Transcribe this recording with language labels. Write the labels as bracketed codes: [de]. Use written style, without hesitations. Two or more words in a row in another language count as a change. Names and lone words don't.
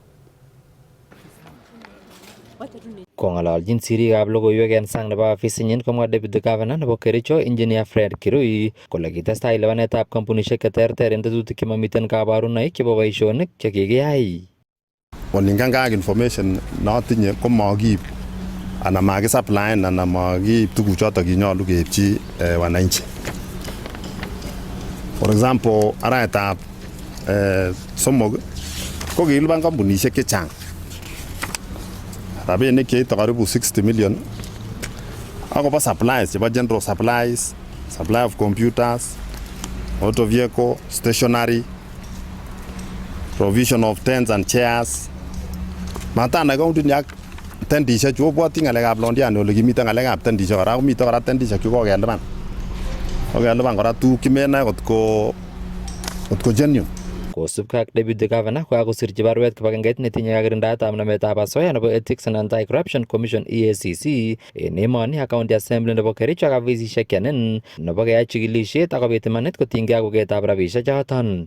[kln] Kong'ololjin sirikab logoiwek en sang nebo ofisinyin komwa [en] deputy governor [kln] nebo Kericho engineer Fred Kirui kole kitestai lipanetab kampunisiek cheterter en tetutik chemamiten kabarunoik chebo boisionik chekikiyai. Kolinganga ak information notinye komakiib anan makisupply anan makiib tuguchoto kinyolu keibchi wananchi. [en] For example, [kln] araetab somok ko kilipan kampunisiek chechang. Rabinik cheite karibu 60 million. [en] Akobo supplies chebo general supplies, supply of computers, motor vehicle, stationery, provision of tents and chairs. [kln] Matana county nyak tendisiek chu obwoti ngalekab londiani ole kimiten ngalekab tendisiek kora komiten kora tendisiek chu kokelipan. Kokelipan kora tuguk kimenai kotko genuine. Kosubkei ak [en] deputy governor [kln] kokakosirchi barwet kibagengeit netinye kakirindaetab nametab asoya nebo Ethics and Anti-Corruption Commission EACC en emoni ak [en] county assembly [kln] nebo Kericho ak ofisisiek chenen nebo keyai chikilisiet akobit imanit kotinygei ak bugetab rabisiek choton.